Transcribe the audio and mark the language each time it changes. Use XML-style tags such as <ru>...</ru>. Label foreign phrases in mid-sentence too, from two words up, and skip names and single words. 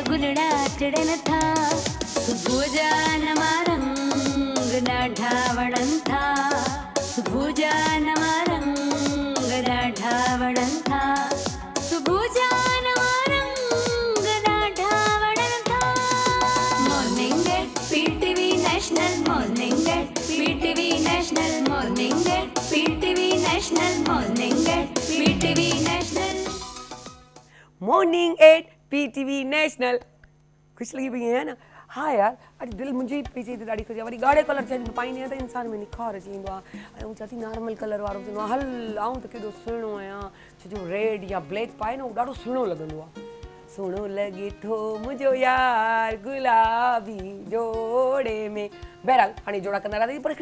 <sd>गुलड़ा टिड़न था, सुबुह जा नवा रंग ॾाढा वणनि था, सुबुह जा नवा रंग ॾाढा वणनि था, सुबुह जा नवा रंग ॾाढा वणनि था।</sd> <en>Morning at PTV National, Morning at PTV National, Morning at PTV National, Morning at PTV National, Morning at PTV National.</en> <ur>खुश लगी भी है ना।</ur> <sd>हाँ यार अॼु दिलि मुंहिंजी पई चई ॾाढी खुशी आहे वरी ॻाढ़े कलर चवंदी पाईंदी आहियां त इंसान में निखार अची वेंदो आहे ऐं हू चवंदी</sd> <en>normal color</en> <sd>वारो चवंदो आहे हल आऊं त केॾो सुहिणो आहियां छो जो रेड या ब्लैक पाए न उहो ॾाढो सुहिणो लॻंदो आहे सुहिणो लॻे थो मुंहिंजो यार गुलाबी जोड़े में बहरहाल हाणे जोड़ा कंदा रहंदासीं पर</sd>